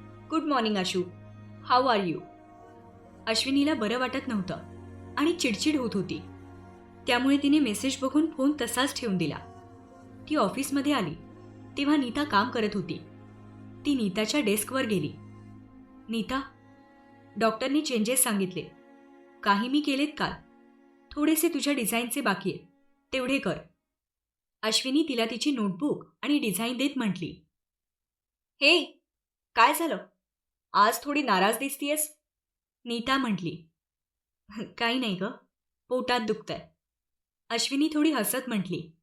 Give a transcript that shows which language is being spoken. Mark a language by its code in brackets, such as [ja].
[en] Good morning Ashu, how are you? [mr] अश्विनीला बरं वाटत नव्हतं आणि चिडचिड होत होती, त्यामुळे तिने मेसेज बघून फोन तसाच ठेवून दिला। ती ऑफिसमध्ये आली तेव्हा नीता काम करत होती। ती नीताच्या डेस्कवर गेली। नीता, डॉक्टरनी चेंजेस सांगितले। काही मी केलेत काल। थोडेसे तुझ्या डिझाईनचे बाकी आहेत, तेवढे कर। अश्विनी तिला तिची नोटबुक आणि डिझाईन देत म्हटली। हे, काय झालं? आज थोडी नाराज दिसतीयस? नीता म्हटली। काही नाही ग, पोटात दुखतंय। अश्विनी थोडी हसत म्हटली।